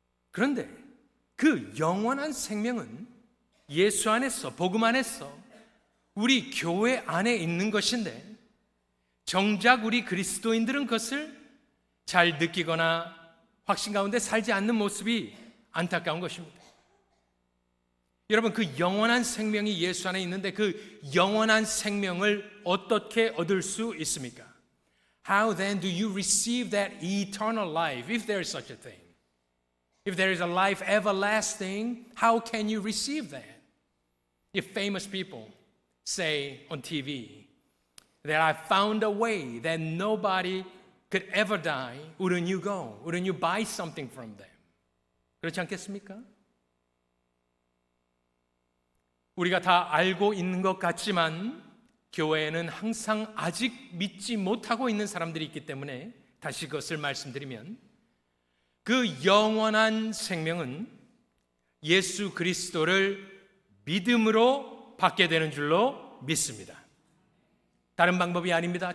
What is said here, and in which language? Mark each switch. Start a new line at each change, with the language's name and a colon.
Korean: 그런데 그 영원한 생명은 예수 안에서, 복음 안에서 우리 교회 안에 있는 것인데 정작 우리 그리스도인들은 그것을 잘 느끼거나 확신 가운데 살지 않는 모습이 안타까운 것입니다. 여러분, 그 영원한 생명이 예수 안에 있는데 그 영원한 생명을 어떻게 얻을 수 있습니까?
English: How then do you receive that eternal life, if there is such a thing? If there is a life everlasting, how can you receive that? If famous people say on TV that I found a way that nobody could ever die, wouldn't you go? Wouldn't you buy something from them?
Korean: 그렇지 않겠습니까? 우리가 다 알고 있는 것 같지만 교회에는 항상 아직 믿지 못하고 있는 사람들이 있기 때문에 다시 그것을 말씀드리면 그 영원한 생명은 예수 그리스도를 믿음으로 받게 되는 줄로 믿습니다. 다른 방법이 아닙니다.